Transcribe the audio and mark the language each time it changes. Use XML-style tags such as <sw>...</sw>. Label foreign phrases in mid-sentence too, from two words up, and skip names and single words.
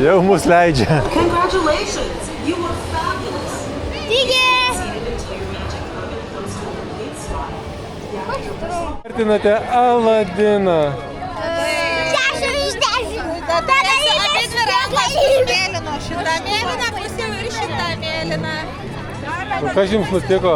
<lt>Jau mus leidžia.</lt> <en>Congratulations, you were fabulous.</en> <lt>Vertinate Aladiną. 10 iš 10. Tada abi dvi rankos mėlyno. Šitą mėlyną pusiau ir šitą mėlyną. O kas jums nutiko?</lt>